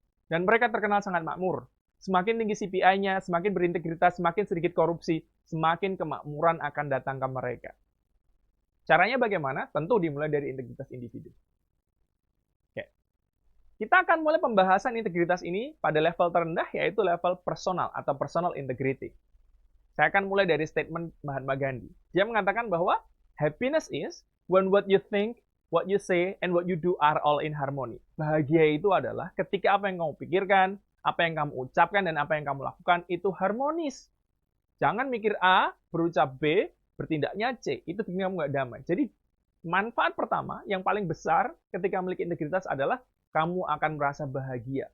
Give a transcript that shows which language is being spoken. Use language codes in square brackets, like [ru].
[id] Dan mereka terkenal sangat makmur. Semakin tinggi CPI-nya, semakin berintegritas, semakin sedikit korupsi, semakin kemakmuran akan datang ke mereka. Caranya bagaimana? Tentu dimulai dari integritas individu. Oke. Kita akan mulai pembahasan integritas ini pada level terendah, yaitu level personal atau personal integrity. Saya akan mulai dari statement Mahatma Gandhi. Dia mengatakan bahwa [en] happiness is when what you think, what you say, and what you do are all in harmony. [id] Bahagia itu adalah ketika apa yang kamu pikirkan, apa yang kamu ucapkan, dan apa yang kamu lakukan itu harmonis. Jangan mikir A, berucap B, bertindaknya C, itu bikin kamu nggak damai. Jadi, manfaat pertama yang paling besar ketika memiliki integritas adalah kamu akan merasa bahagia.